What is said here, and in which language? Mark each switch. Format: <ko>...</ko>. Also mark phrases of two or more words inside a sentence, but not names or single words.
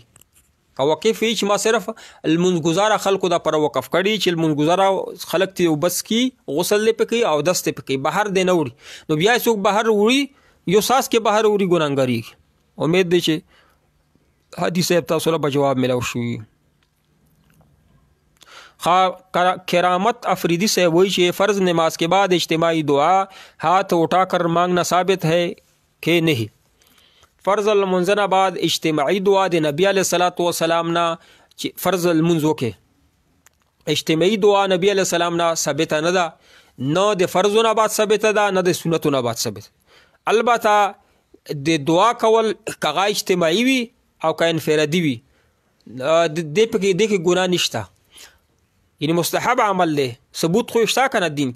<ps>که واقف وي چې ما صرف لمونځګزاره خلکو دپاره وقف کړي چې لمونځګزاره خلک ته اوبه څکي غسل دې پې کوي او اودس دې پې کوي بهر دې نه وړي نو بیا یې څوک بهر وړي یو ساس کې بهر وړي ګناهګارېږي. امید دی چې حدیث صاحب تاسو له به جواب ملو شوي.</ps> <ur>کرامت افریدی صاحب</ur> <ps>وایي چې</ps> <ur>فرض نماز کے بعد اجتماعی دعا ہاتھ اٹھا کر مانگنا ثابت ہے کہ نہیں.</ur> <ps>فرض المنځ نه بعد اجتماعي دعا د نبی</ps> <ar>علیه الصلاۃ والسلام</ar> <ps>نه چې فرض المنځ وکړي اجتماعي دعا نبی</ps> <ar>علیه السلام</ar> <ps>نه ثابته نه ده نه د فرضو نه بعد ثابته ده نه د سنتو نه بعد ثابته. البته د دعا کول که اجتماعي وي او که انفرادي وي دې کې ګناه نشته یعنی مستحب عمل دی ثبوت خو شته که نه دین کې.</ps>